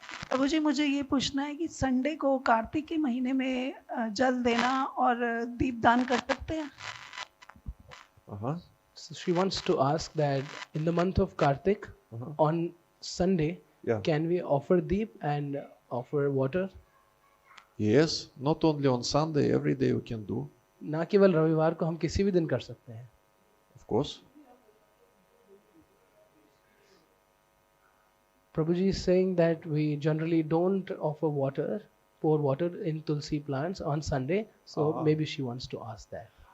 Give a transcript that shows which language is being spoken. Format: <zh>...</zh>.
<hi>प्रभु जी, मुझे ये पूछना है कि संडे को कार्तिक के महीने में जल देना और दीपदान कर सकते हैं?</hi> <en>So she wants to ask that in the month of Kartik, on Sunday, can we offer deep and offer water? Yes, not only on Sunday, every day we can do.</en> <hi>ना केवल रविवार को, हम किसी भी दिन कर सकते हैं.</hi> <en>Of course. Prabhuji is saying that we generally don't offer water, pour water in tulsi plants on Sunday, so maybe she wants to ask that.</en>